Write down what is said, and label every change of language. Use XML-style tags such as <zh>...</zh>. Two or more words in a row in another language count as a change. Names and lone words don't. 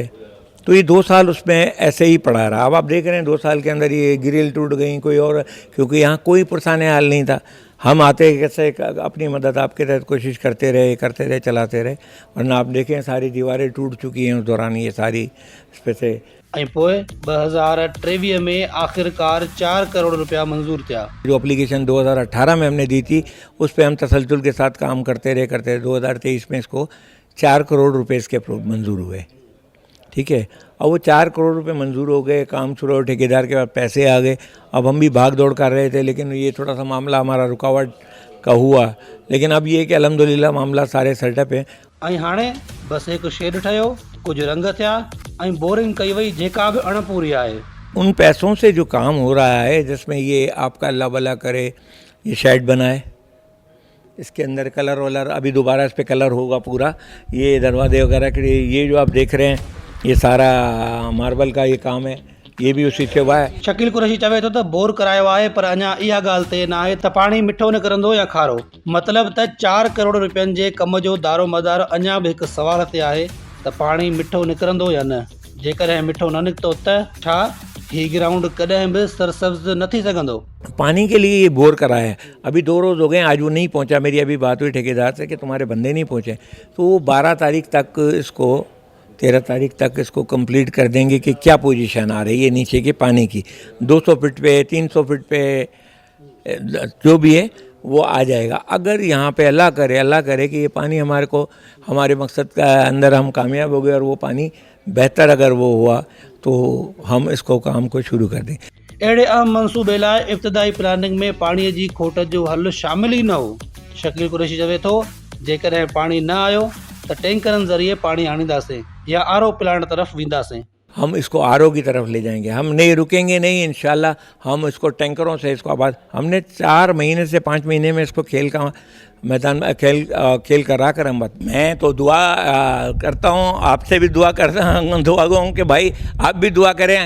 <hi>तो ये 2 साल उसमें ऐसे ही पड़ा रहा। अब आप देख रहे हैं 2 साल के अंदर ये ग्रिल टूट गई कोई और, क्योंकि यहाँ कोई पुरसान हाल नहीं था। हम आते कैसे अपनी मदद आपके तहत कोशिश करते रहे चलाते रहे, वरना आप देखें सारी दीवारें टूट चुकी हैं उस दौरान ये सारी इस पे से।</hi> <sd>ऐं पोइ 2023 में आखिरकार 4 करोड़ रुपया मंजूर थिया।</sd> <hi>जो एप्लीकेशन 2018 में हमने दी थी उस पर हम तसलसल के साथ काम करते रहे 2023 में इसको 4 करोड़ रुपए इसके मंजूर हुए। ठीक है, अब वो 4 करोड़ रुपए मंजूर हो गए, काम शुरू हो, ठेकेदार के पास पैसे आ गए। अब हम भी भाग दौड़ कर रहे थे, लेकिन ये थोड़ा सा मामला हमारा रुकावट का हुआ। लेकिन अब ये कि अल्हम्दुलिल्लाह मामला सारे सेटअप है।</hi> <sd>ऐं हाणे बस हिकु शेड ठहियो, कुछ रंग थिया ऐं बोरिंग कई वई जेका बि अणपूरी आहे।</sd> <hi>उन पैसों से जो काम हो रहा है जिसमें ये आपका अल्लाह भला करे ये शेड बनाए, इसके अंदर कलर वलर अभी दोबारा इस पर कलर होगा पूरा। ये दरवाजे वगैरह के ये जो आप देख रहे हैं ये सारा मार्बल का ये काम है, ये भी उसी से हुआ है।</hi> <sd>शकील कुरैशी चवे थो त बोर करायो आहे, पर अञा इहा ॻाल्हि ते न आहे त पाणी मिठो निकिरंदो या खारो। मतिलबु त 4 करोड़ रुपयनि जे कम जो दारो मदार अञा बि हिकु सवाल ते आहे त पाणी मिठो निकिरंदो या न। जेकॾहिं मिठो न निकितो त छा ही ग्राउंड कॾहिं बि सरसब्ज न थी सघंदो।</sd> <hi>पानी के लिए ये बोर कराया है, अभी 2 रोज़ हो गए, आज वो नहीं पहुंचा। मेरी अभी बात हुई ठेकेदार से कि तुम्हारे बंदे नहीं पहुंचे, तो वो 12 तारीख तक इसको 13 तारीख तक इसको कंप्लीट कर देंगे कि क्या पोजीशन आ रही है नीचे के पानी की। 200 फीट पे 300 फीट पे जो भी है वो आ जाएगा। अगर यहाँ पे अल्लाह करे कि ये पानी हमारे को हमारे मकसद का अंदर हम कामयाब हो गए और वो पानी बेहतर अगर वो हुआ तो हम इसको काम को शुरू कर दें।</hi> <sd>अहिड़े अहम मंसूबे लाइ इब्तिदाई प्लानिंग में पाणीअ जी खोट जो हल शामिल ई न हो। शकील कुरैशी चवे थो जेकॾहिं पाणी न आयो त टैंकरनि ज़रिए पाणी आणींदासीं या आरओ प्लांट तरफ़ वेंदासीं।</sd> <hi>हम इसको आरओ की तरफ ले जाएंगे, हम नहीं रुकेंगे नहीं, इंशाल्लाह हम इसको टैंकरों से इसको आबाद। हमने 4 महीने से 5 महीने में इसको खेल का मैदान में खेल करा कर हम मैं तो दुआ करता हूँ, आपसे भी दुआ करता हूँ कि भाई आप भी दुआ करें।</hi>